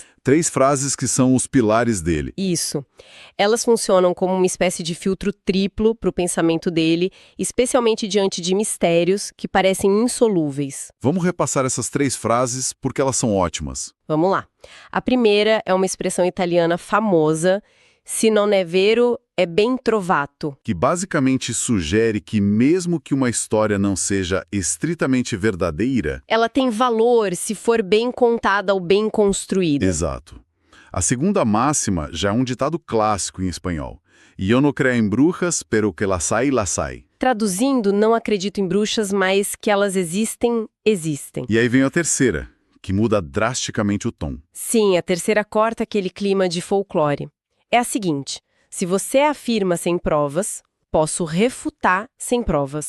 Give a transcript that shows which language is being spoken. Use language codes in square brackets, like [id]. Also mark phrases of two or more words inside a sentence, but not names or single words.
[pt] 3 frases que são os pilares dele. Isso. Elas funcionam como uma espécie de filtro triplo para o pensamento dele, especialmente diante de mistérios que parecem insolúveis. Vamos repassar essas 3 frases porque elas são ótimas. Vamos lá. A primeira é uma expressão italiana famosa, [it] se non è vero, è ben trovato. [pt] Que basicamente sugere que mesmo que uma história não seja estritamente verdadeira... Ela tem valor se for bem contada ou bem construída. Exato. A segunda máxima já é um ditado clássico em espanhol. Eu não creio em bruxas, [es] pero que las hay, las hay. [pt] Traduzindo, não acredito em bruxas, mas que elas existem, existem. E aí vem a terceira, que muda drasticamente o tom. Sim, a terceira corta aquele clima de folclore. É a seguinte: se você afirma sem provas, posso refutar sem provas.